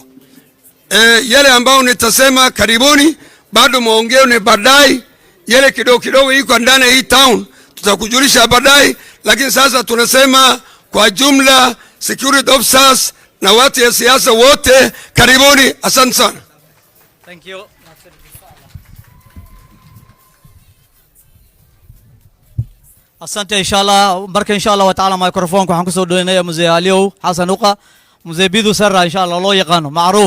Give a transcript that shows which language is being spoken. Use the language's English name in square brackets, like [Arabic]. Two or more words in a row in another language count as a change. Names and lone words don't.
[Swahili] Yale ambao nitasema karibuni, bado muongee ni baadaye. Yale kidogo kidogo iko ndani hii town tutakujulisha baadaye, lakini sasa tunasema kwa jumla [English] security officers [Swahili] na watu ya siasa wote karibuni, asante sana. [English] Thank you. [Swahili] Asante inshallah, baraka [Arabic] inshallah wa ta'ala. [Somali] Microphone waxaan ku soo dhaweynaya Mzee Aliyow Xasan Uqa, Mzee Bidu Sarra inshallah loo yaqaano macruuf.